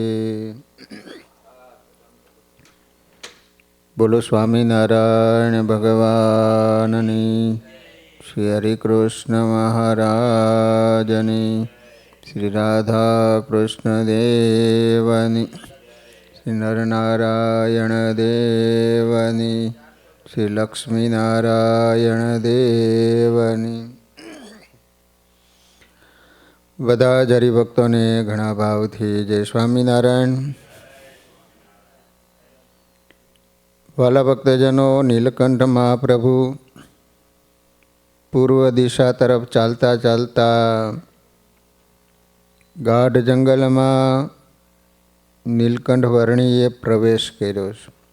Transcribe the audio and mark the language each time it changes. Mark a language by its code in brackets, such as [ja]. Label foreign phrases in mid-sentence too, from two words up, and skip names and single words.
[gu] બોલો સ્વામિનારાયણ ભગવાનની, શ્રી હરિકૃષ્ણ મહારાજની, શ્રી રાધા કૃષ્ણ દેવની, શ્રી નરનારાયણ દેવની, શ્રી લક્ષ્મી નારાયણ દેવની। બધા જ હરિભક્તોને ઘણા ભાવથી જય સ્વામિનારાયણ। વાલા ભક્તજનો, નીલકંઠ મહાપ્રભુ પૂર્વ દિશા તરફ ચાલતા ચાલતા ગાઢ જંગલમાં નીલકંઠ વર્ણીએ પ્રવેશ કર્યો છે।